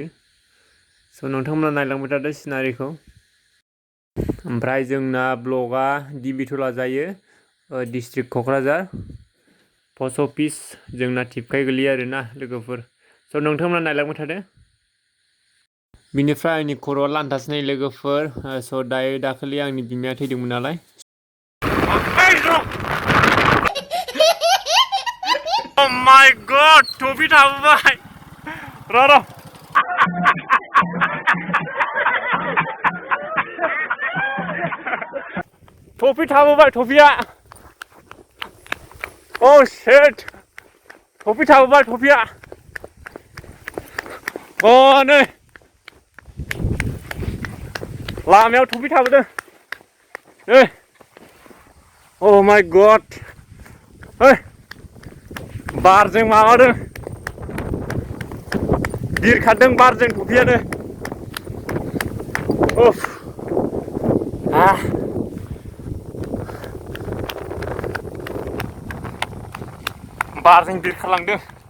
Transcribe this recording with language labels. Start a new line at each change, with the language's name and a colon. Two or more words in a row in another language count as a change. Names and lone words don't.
Bodo: नोंथांमोना नायलांबाय थादो सिनारिखौ। ओमफ्राय जोंना ब्लगा देबिटला जायो, डिस्ट्रिक्ट क'क्राझार,
English: post office
Bodo: जोंना टिपकाय गोलैयो आरोना लोगोफोर। नोंथांमोना नायलांबाय थादो। बिनिफ्राय आंनि खर'आ लान्थासो नै लोगोफोर। दाखालि आंनि बिमाया थैदोंमोन नालाय।
English: Oh my god,
Bodo: टफि थाबोबाय। र' टफि थाबोबाय, टफिया।
English: Oh shit,
Bodo: टफि थाबोबाय, टफिया। नै लामायाव टफि थाबोदों।
English: Oh my god,
Bodo: बारजों माबादों, बिरखारदों बारजों टफियानो। बारजों बिरखारलांदों।